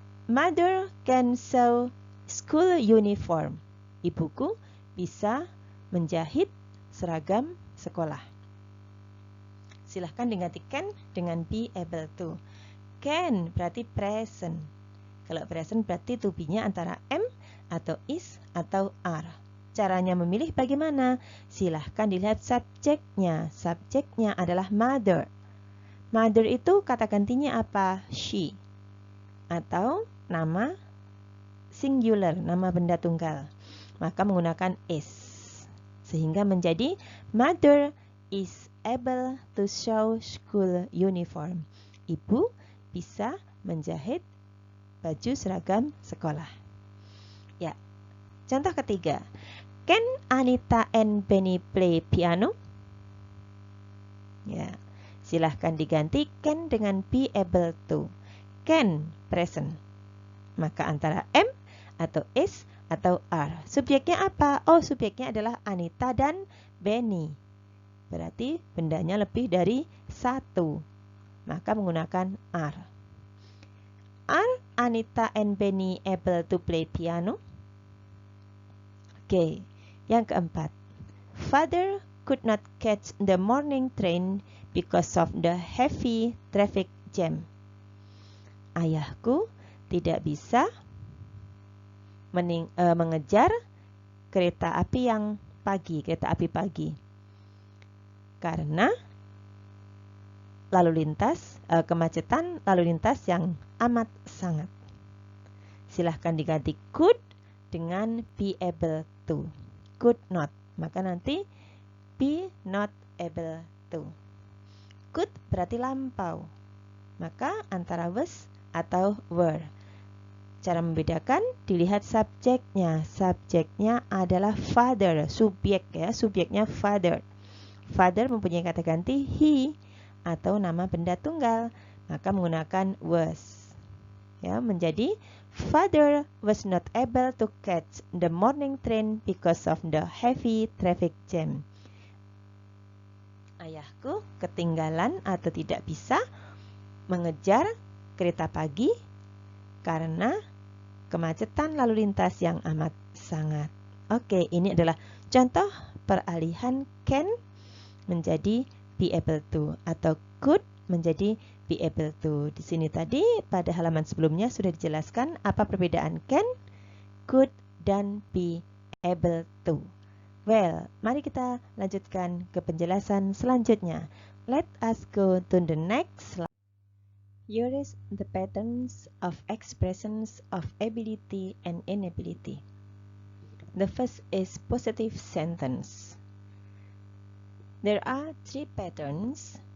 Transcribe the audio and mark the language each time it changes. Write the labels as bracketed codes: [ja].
[en] Mother can sew school uniform. [id] Ibuku bisa menjahit seragam sekolah. Silahkan digantikan dengan be able to. Can berarti present. Kalau present berarti to be-nya antara am atau is atau are. Caranya memilih bagaimana? Silahkan dilihat subjeknya. Subjeknya adalah mother. Mother itu kata gantinya apa? She. Atau nama singular, nama benda tunggal. Maka menggunakan is. Sehingga menjadi [en] mother is able to sew school uniform. [id] Ibu bisa menjahit baju seragam sekolah. Ya. Contoh ketiga. [en] Can Anita and Benny play piano? [id] Ya. Silahkan diganti can dengan be able to. Can present. Maka antara am atau is atau are. Subjeknya apa? Oh, subjeknya adalah Anita dan Benny. Berarti bendanya lebih dari satu. Maka menggunakan [en] are. Are Anita and Benny able to play piano? [id] Oke, yang keempat. [en] Father could not catch the morning train because of the heavy traffic jam. [id] Ayahku tidak bisa mengejar kereta api pagi karena kemacetan lalu lintas yang amat sangat. Silahkan diganti could dengan be able to. Could not, maka nanti be not able to. Could berarti lampau, maka antara was atau were. Cara membedakan, dilihat subjeknya. Subjeknya adalah father, subjek ya, subjeknya father. Father mempunyai kata ganti he atau nama benda tunggal, maka menggunakan was. Ya, menjadi [en] father was not able to catch the morning train because of the heavy traffic jam. [id] Ayahku ketinggalan atau tidak bisa mengejar kereta pagi karena kemacetan lalu lintas yang amat sangat. Oke, ini adalah contoh peralihan can menjadi be able to atau could menjadi be able to. Di sini tadi pada halaman sebelumnya sudah dijelaskan apa perbedaan can, could, dan be able to. Well, mari kita lanjutkan ke penjelasan selanjutnya. [en] Let us go to the next slide. Here is the patterns of expressions of ability and inability. The first is positive sentence. There are three patterns.